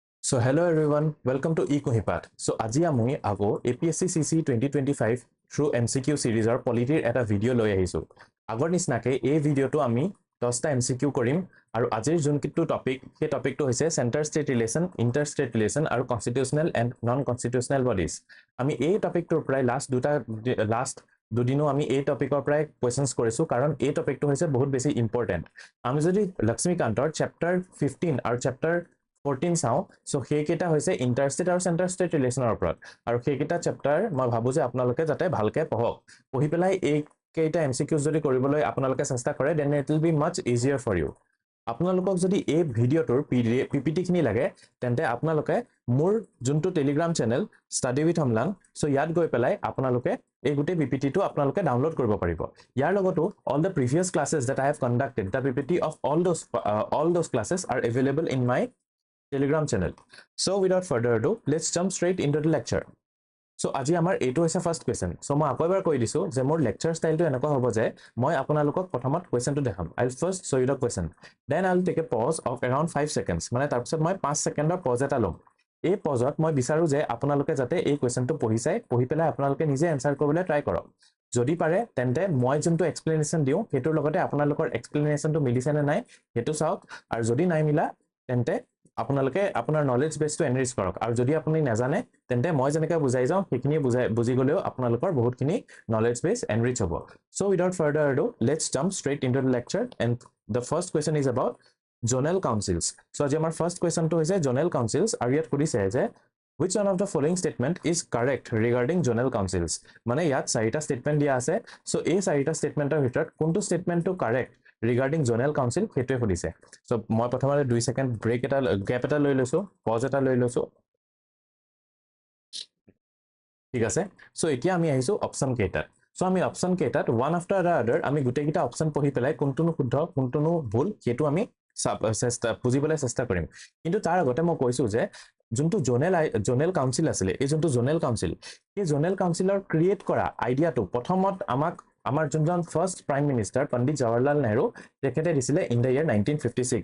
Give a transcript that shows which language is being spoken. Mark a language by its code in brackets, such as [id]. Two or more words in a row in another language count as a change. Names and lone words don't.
[en] So hello everyone, welcome to eKuhipath. [as] So আজি আমি আগো APSC CC 2025 [en] through MCQ series or polity [as] এটা ভিডিও লৈ আহিছো। আগৰ নিচিনাকে এই ভিডিওটো আমি 10টা MCQ কৰিম আৰু আজিৰ যোনকিটো টপিক সেই টপিকটো হৈছে [en] center state relation, inter state relation [as] আৰু [en] constitutional and non constitutional bodies. [as] আমি এই টপিকটোৰ প্ৰায় লাষ্ট দুদিনো আমি এই টপিকৰ প্ৰায় কোৱেশ্চনছ কৰিছো কাৰণ এই টপিকটো হৈছে বহুত বেছি ইম্পৰ্টেন্ট। আমি যদি লক্ষ্মীকান্তৰ চ্যাপ্টাৰ 15 আৰু চ্যাপ্টাৰ 14 চাও সো হেকেটা হৈছে ইন্টাৰষ্টেট আৰু [en] center state relationৰ [as] ওপৰত আৰু হেকেটা চ্যাপ্টাৰ মই ভাবো যে আপোনালোকে যাতে ভালকে পঢ়ি পেলাই এই কেইটা এমসিকিউজ যদি কৰিবলৈ আপোনালোকে চেষ্টা কৰে [en] then it will be much easier for you. [as] আপোনালোকক যদি এই ভিডিওটোৰ পিপিটি খিনি লাগে তেন্তে আপোনালোকে মোৰ যোনটো [en] Telegram channel [as] ষ্টাডি উইথ অমলান সো ইয়াত গৈ পেলাই আপোনালোকে এই গুটে পিপিটিটো আপোনালোকে ডাউনলোড কৰিব পাৰিব। ইয়াৰ লগতো [en] all the previous classes that I have conducted, the PPT of all those classes are available in my Telegram channel. So without further ado, let's jump straight into the lecture. [as] So আজি আমাৰ এইটো হৈছে [en] first question. [as] সো মই আকৌ এবাৰ কৈ দিছো যে মোৰ [en] lecture styleটো [as] এনেকুৱা হ'ব যে মই আপোনালোকক প্ৰথমত কোৱেশ্চনটো দেখাম। [en] I will first show you the question. Then I will take a pause of around 5 seconds. [as] মানে তাৰ পিছত মই 5 সেকেন্ডৰ পজ এটা লম। এই পজত মই বিচাৰো যে আপোনালোকে যাতে এই কোৱেশ্চনটো পঢ়ি পেলাই আপোনালোকে নিজে এনসাৰ কৰিবলৈ ট্ৰাই কৰক। যদি পাৰে তেন্তে মই যোনটো এক্সপ্লেনেশ্যন দিও হেতুৰ লগতে আপোনালোকৰ এক্সপ্লেনেশ্যনটো মিলিছে নে নাই হেতু চাওক আৰু যদি নাই মিলা তেন্তে আপোনালোকে আপোনাৰ [en] knowledge baseটো enrich [as] কৰক আৰু যদি আপুনি নাজানে তেন্তে মই যেনেকৈ বুজাই যাও সেইখিনি বুজি গলেও আপোনালোকৰ বহুতখিনি [en] knowledge base enrich [as] হ'ব। [en] So without further ado, let's jump straight into the lecture and the first question is about zonal councils. So [as] আজি আমাৰ [en] first question [as] টো হৈছে [en] zonal councils [as] আৰু ইয়াত সুধিছে যে [en] which one of the following statement is correct regarding zonal councils? [as] মানে ইয়াত চাৰিটা স্টেটমেন্ট দিয়া আছে। সো এই চাৰিটা স্টেটমেন্টৰ ভিতৰত কোনটো স্টেটমেন্টটো কাৰেক্ট [en] regarding zonal council [as] হেতুৱে সুধিছে। সো মই প্ৰথমতে 2 সেকেন্ড গ্যাপ এটা লৈ লৈছো, পজ এটা লৈ লৈছো। ঠিক আছে। সো এতিয়া আমি আহিছো অপচন কেইটাত। সো আমি অপচন কেইটাত [en] one after the other [as] আমি গুটেকিটা অপচন পঢ়ি পেলাই কোনটোনো শুদ্ধ কোনটোনো ভুল হেতু আমি বুজিবলৈ চেষ্টা কৰিম। কিন্তু তাৰ আগতে মই কৈছো যে যোনটো [en] zonal council [as] আছিলে এই যোনটো [en] zonal council [as] এই [en] zonal councilৰ [as] ক্ৰিয়েট কৰা আইডিয়াটো প্ৰথমত আমাৰ যোনজন [en] first prime minister [as] পণ্ডিত জৱাহৰলাল নেহৰু তেখেতে দিছিলে [en] in the year 1956.